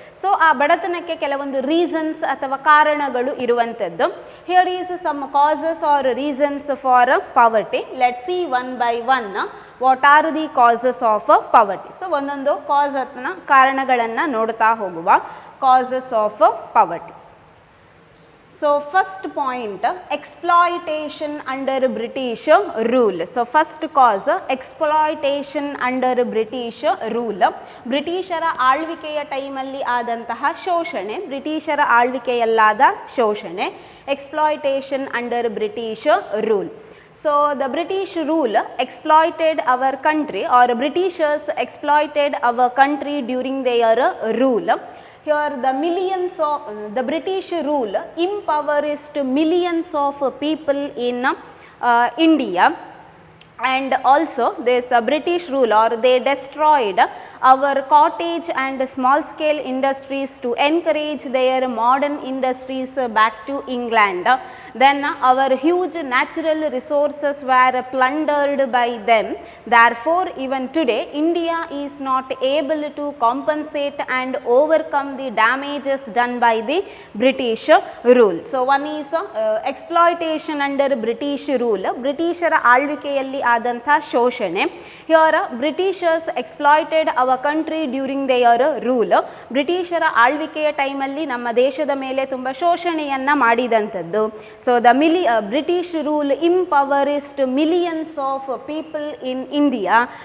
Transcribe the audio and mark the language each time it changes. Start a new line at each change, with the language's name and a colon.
Kannada: So ಆ ಬಡತನಕ್ಕೆ ಕೆಲವೊಂದು reasons ಅಥವಾ ಕಾರಣಗಳು ಇರುವಂಥದ್ದು.
English: Here is some causes or reasons for poverty. Let see one by one what are the causes of poverty.
Kannada: So ಒಂದೊಂದು ಕಾಸ್ ಅಥವಾ ಕಾರಣಗಳನ್ನು ನೋಡ್ತಾ ಹೋಗುವ.
English: Causes of poverty. So first point, exploitation under British rule. So first cause, exploitation under British rule.
Kannada: ಬ್ರಿಟಿಷರ ಆಳ್ವಿಕೆಯ ಟೈಮಲ್ಲಿ ಆದಂತಹ ಶೋಷಣೆ, ಬ್ರಿಟಿಷರ ಆಳ್ವಿಕೆಯಲ್ಲಾದ ಶೋಷಣೆ,
English: exploitation under British rule. So the British rule exploited our country, or Britishers exploited our country during their rule. Here the British rule impoverished millions of people in India. and also this British rule, or they destroyed our cottage and small scale industries to encourage their modern industries back to England. Then our huge natural resources were plundered by them. Therefore, even today India is not able to compensate and overcome the damages done by the British rule. So one is exploitation under British rule,
Kannada: ಬ್ರಿಟಿಷರ ಆಳ್ವಿಕೆಯಲ್ಲಿ ಆದಂಥ ಶೋಷಣೆ.
English: ಹಿಯರ್ Britishers exploited our country during their rule.
Kannada: ಬ್ರಿಟಿಷರ ಆಳ್ವಿಕೆಯ ಟೈಮಲ್ಲಿ ನಮ್ಮ ದೇಶದ ಮೇಲೆ ತುಂಬ ಶೋಷಣೆಯನ್ನು ಮಾಡಿದಂಥದ್ದು.
English: So the British rule impoverished millions of people in India.